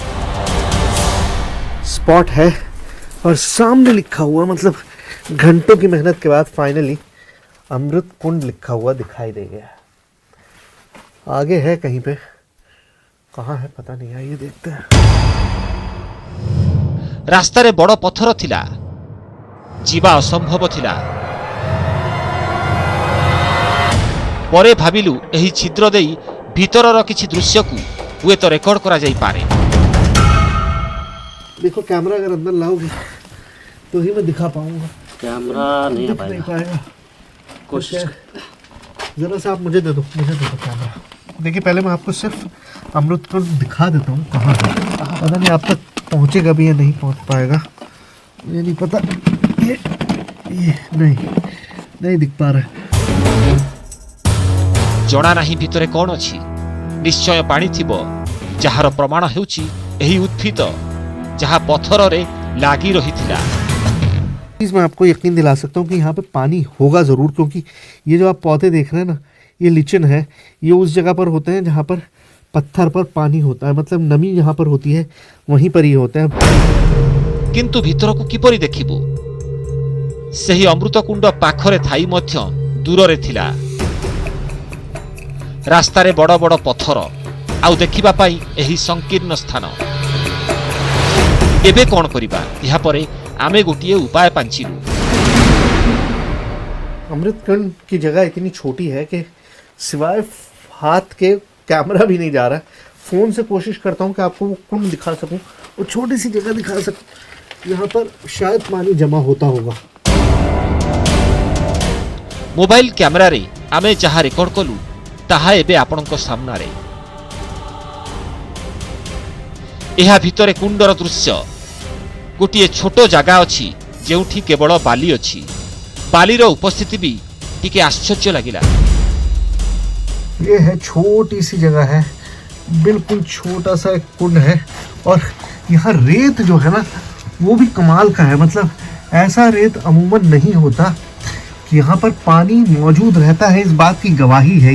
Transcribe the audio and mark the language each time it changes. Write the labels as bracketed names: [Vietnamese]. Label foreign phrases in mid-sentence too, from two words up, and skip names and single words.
[Hindi] स्पॉट है और सामने लिखा हुआ, मतलब घंटों की मेहनत के बाद फाइनली अमृत कुंड लिखा हुआ दिखाई दे गया। आगे है कहीं पे, कहाँ है पता नहीं। आइए देखते हैं। [Odia] ରାସ୍ତାରେ ବଡ଼ ପଥର ଥିଲା, ଯିବା ଅସମ୍ଭବ ଥିଲା। ପରେ ଭାବିଲୁ ଏହି ଛିଦ୍ର ଦେଇ ଭିତରର କିଛି ଦୃଶ୍ୟକୁ ହୁଏତ ରେକର୍ଡ କରାଯାଇପାରେ। [Hindi] देखो कैमरा अगर अंदर लाओगे तो ही मैं दिखा पाऊंगा। कैमरा नहीं आ दिख नहीं पाएगा, पाएगा। कोशिश। जरा सा आप मुझे दे दो कैमरा। देखिए पहले मैं आपको सिर्फ अमृत कुंड दिखा देता हूँ कहाँ है। पता नहीं आप तक पहुँचेगा भी या नहीं पहुँच पाएगा, मुझे नहीं पता। ये नहीं दिख पा रहा है। [Odia] जଣା ନାହିଁ ଭିତରେ କ'ଣ ଅଛି। ନିଶ୍ଚୟ ପାଣି ଥିବ, ଯାହାର ପ୍ରମାଣ ହେଉଛି ଏହି ଉଦ୍ଭିଦ ଯାହା ପଥରରେ ଲାଗି ରହିଥିଲା। [Hindi] चीज़ मैं आपको यकीन दिला सकता हूँ कि यहाँ पे पानी होगा ज़रूर, क्योंकि ये जो आप पौधे देख रहे हैं ना, ये लिचन है। ये उस जगह पर होते हैं जहाँ पर पत्थर पर पानी होता है, मतलब नमी जहाँ पर होती है वहीं पर ये होते हैं। [Odia] କିନ୍ତୁ ଭିତରକୁ କିପରି ଦେଖିବୁ? ସେହି ଅମୃତକୁଣ୍ଡ ପାଖରେ ଥାଇ ମଧ୍ୟ ଦୂରରେ ଥିଲା। ରାସ୍ତାରେ ବଡ଼ ବଡ଼ ପଥର, ଆଉ ଦେଖିବା ପାଇଁ ଏହି ସଂକୀର୍ଣ୍ଣ ସ୍ଥାନ। ଏବେ କ'ଣ କରିବା? ଏହାପରେ ଆମେ ଗୋଟିଏ ଉପାୟ ପାଞ୍ଚିଲୁ। [Hindi] अमृत कुंड की जगह इतनी छोटी है कि सिवाय हाथ के कैमरा भी नहीं जा रहा है। फ़ोन से कोशिश करता हूँ कि आपको वो कुंड दिखा सकूँ और छोटी सी जगह दिखा सकूँ यहाँ पर शायद पानी जमा होता होगा। [Odia] ମୋବାଇଲ କ୍ୟାମେରାରେ ଆମେ ଯାହା ରେକର୍ଡ କଲୁ ତାହା ଏବେ ଆପଣଙ୍କ ସାମନାରେ। ଏହା ଭିତରେ କୁଣ୍ଡର ଦୃଶ୍ୟ। ଗୋଟିଏ ଛୋଟ ଜାଗା ଅଛି ଯେଉଁଠି କେବଳ ବାଲି ଅଛି। ବାଲିର ଉପସ୍ଥିତି ବି ଟିକେ ଆଶ୍ଚର୍ଯ୍ୟ ଲାଗିଲା। [Hindi] ये है छोटी सी जगह है, बिल्कुल छोटा सा एक कुंड है और यहाँ रेत जो है ना वो भी कमाल का है। मतलब ऐसा रेत अमूमन नहीं होता कि यहाँ पर पानी मौजूद रहता है, इस बात की गवाही है।